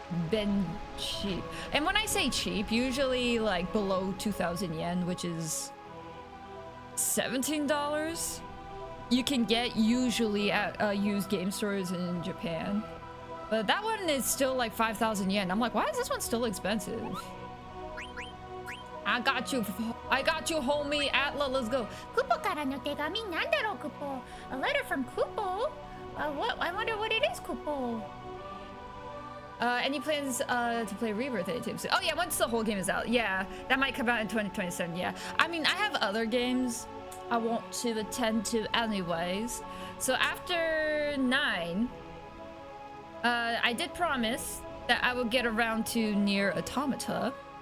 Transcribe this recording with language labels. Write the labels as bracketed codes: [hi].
[en] been cheap. And when I say cheap, usually like below 2,000 yen, which is $17, you can get usually at used game stores in Japan. But that one is still like 5,000 yen. I'm like, why is this one still expensive? I got you, homie. Atla, let's go. [ja] Kupo からの手紙なんだろう Kupo? [en] A letter from Kupo? What? I wonder what it is, Kupo. Any plans to play Rebirth anytime soon? Oh yeah, once the whole game is out. Yeah, that might come out in 2027. Yeah, I mean, I have other games I want to attend to anyways. So after 9, I did promise that I would get around to Nier Automata.